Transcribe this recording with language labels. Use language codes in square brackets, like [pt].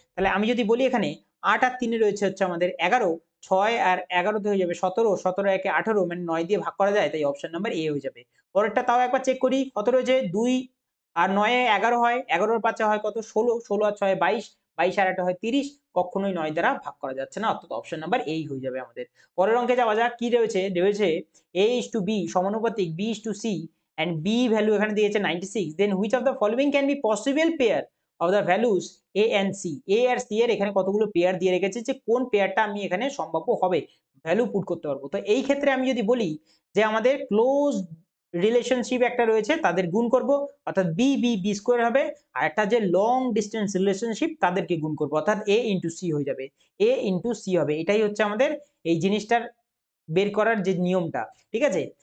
[bn] তাহলে আমি যদি বলি এখানে 8 আর 3 রয়েছে হচ্ছে আমাদের 11, 6 আর 11 হয়ে যাবে 17, 17 একে 18 মানে 9 দিয়ে ভাগ করা যায়, তাই অপশন নাম্বার এ হয়ে যাবে। পরেরটা তাও একবার চেক করি, কত রয়েছে 2 আর 9 এ 11 হয়, 11 আর 5 হয় কত 16, 16 আর 6 22, 22 আর 8 হয় 30, কখনোই 9 দ্বারা ভাগ করা যাচ্ছে না, অর্থাৎ অপশন নাম্বার এই হয়ে যাবে আমাদের। পরের অঙ্কে যাওয়া যাক, কি রয়েছে A:B সমানুপাতিক B:C and B ভ্যালু এখানে দিয়েছে 96, [en] then which of the following can be possible pair of the values A and C। [bn] A আর C এর এখানে কতগুলো পেয়ার দিয়ে রেখেছে, যে কোন পেয়ারটা আমি এখানে সম্ভাব্য হবে ভ্যালু পুট করতে পারবো। তো এই ক্ষেত্রে আমি যদি বলি যে আমাদের ক্লোজ রিলেশনশিপ একটা রয়েছে তাদের গুণ করব, অর্থাৎ বি স্কোয়ার হবে, আর একটা যে লং ডিস্টেন্স রিলেশনশিপ তাদেরকে গুণ করব, অর্থাৎ এ ইন্টু সি হয়ে যাবে, এ ইন্টু সি হবে, এটাই হচ্ছে আমাদের এই জিনিসটার বের করার যে নিয়মটা, ঠিক আছে।